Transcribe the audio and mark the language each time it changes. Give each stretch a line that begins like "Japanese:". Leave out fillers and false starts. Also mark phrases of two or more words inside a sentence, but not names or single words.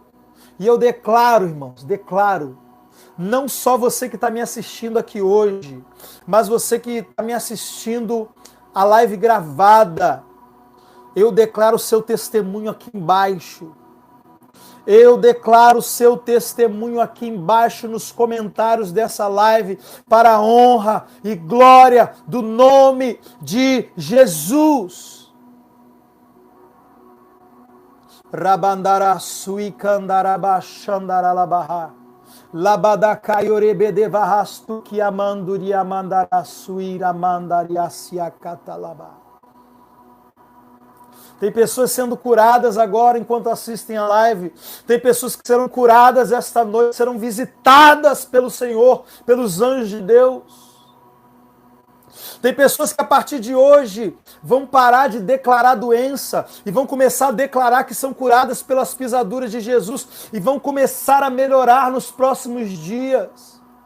Portuguese: E eu declaro, irmãos, não só você que está me assistindo aqui hoje, mas você que está me assistindo a live gravada, eu declaro o seu testemunho aqui embaixo. Eu declaro o seu testemunho aqui embaixo nos comentários dessa live para a honra e glória do nome de Jesus. Rabandara sui kandaraba shandaralabaha. Labadakayorebede vahastu ki amanduri amandara sui ramandariasia katalaba. Tem pessoas sendo curadas agora enquanto assistem a live. Tem pessoas que serão curadas esta noite, serão visitadas pelo Senhor, pelos anjos de Deus. Tem pessoas que a partir de hoje vão parar de declarar doença e vão começar a declarar que são curadas pelas pisaduras de Jesus e vão começar a melhorar nos próximos dias.